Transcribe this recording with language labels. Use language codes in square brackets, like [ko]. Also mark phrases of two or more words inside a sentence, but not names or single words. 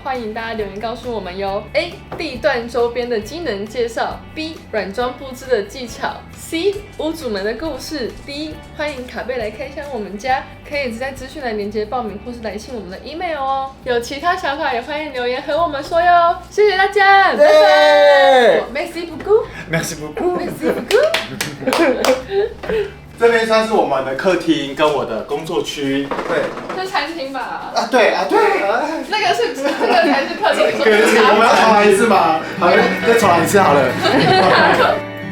[zh] 欢迎大家留言告诉我们哟。A. 地段周边的机能介绍 ，B. 软装布置的技巧 ，C. 屋主们的故事 ，D. 欢迎卡贝来开箱我们家，可以在资讯栏连结报名或是来信我们的 email 哦。有其他想法也欢迎留言和我们说哟。谢谢大家，拜拜。 [fr] Merci beaucoup。Merci beaucoup。Merci beaucoup。 [zh] 这边算是我们的客厅跟我的工作区。对。这是餐厅吧？啊，对啊，对。那个才是客厅。我们要重来一次吗？好，再重来一次好了。